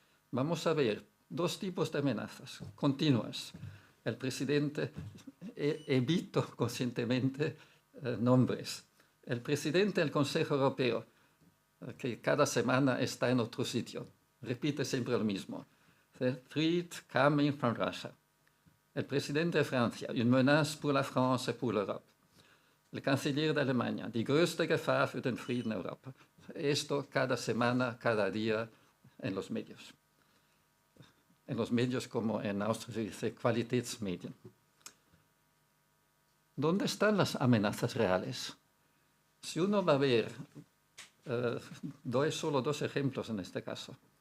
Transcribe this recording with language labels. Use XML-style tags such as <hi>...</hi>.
<es>Vamos a ver dos tipos de amenazas continuas. El presidente, evito conscientemente nombres. El presidente del Consejo Europeo, que cada semana está en otro sitio, repite siempre lo mismo.</es> <en>The threat coming from Russia.</en> <es>El presidente de Francia,</es> <fr>une menace pour la France et pour l'Europe.</fr> <es>El canciller de Alemania,</es> <de>die größte Gefahr für den Frieden in Europa.</de> <es>Esto cada semana, cada día en los medios. En los medios como en Austria se dice Qualitätsmedien. ¿Dónde están las amenazas reales? Si uno va a ver, doy solo dos ejemplos en este caso.</es>